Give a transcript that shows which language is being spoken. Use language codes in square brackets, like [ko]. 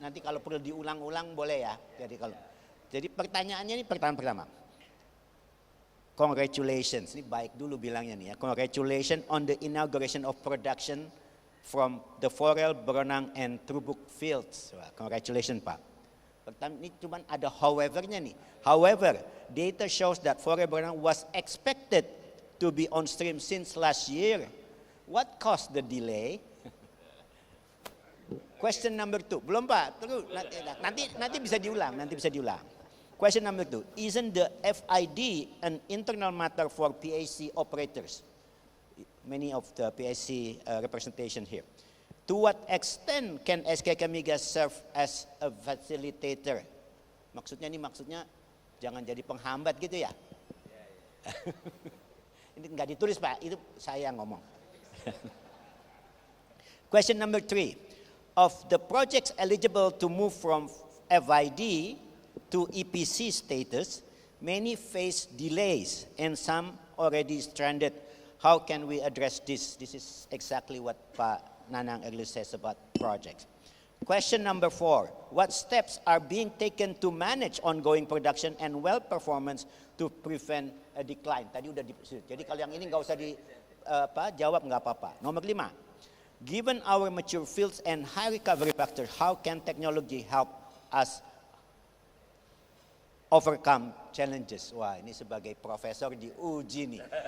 [id] Nanti kalau perlu diulang-ulang boleh ya. Jadi pertanyaannya ini pertanyaan pertama. Congratulations, ini baik dulu bilangnya nih ya. [en] Congratulations on the inauguration of production from the Forel, Berenang, and Trubuk fields. [id] Wah, congratulations Pak. Pertama, ini cuma ada however-nya nih. [en] However, data shows that Forel Berenang was expected to be on stream since last year. What caused the delay? Question number 2. [id] Belum Pak, terus nanti bisa diulang, Question number 2. [en] Isn't the FID an internal matter for PAC operators? Many of the PAC representation here. To what extent can SKK Migas serve as a facilitator? [id] Maksudnya jangan jadi penghambat gitu ya? Ini nggak ditulis Pak, itu saya ngomong. [en] Question number 3. Of the projects eligible to move from FID to EPC status, many face delays and some already stranded. How can we address this? This is exactly what Pa Nanang earlier says about projects. Question number 4, what steps are being taken to manage ongoing production and well performance to prevent a decline? [id] Tadi udah jadi kalau yang ini nggak usah jawab nggak apa-apa. Nomor 5, [en] given our mature fields and high recovery factor, how can technology help us overcome challenges? [id] Wah, ini sebagai profesor diuji nih.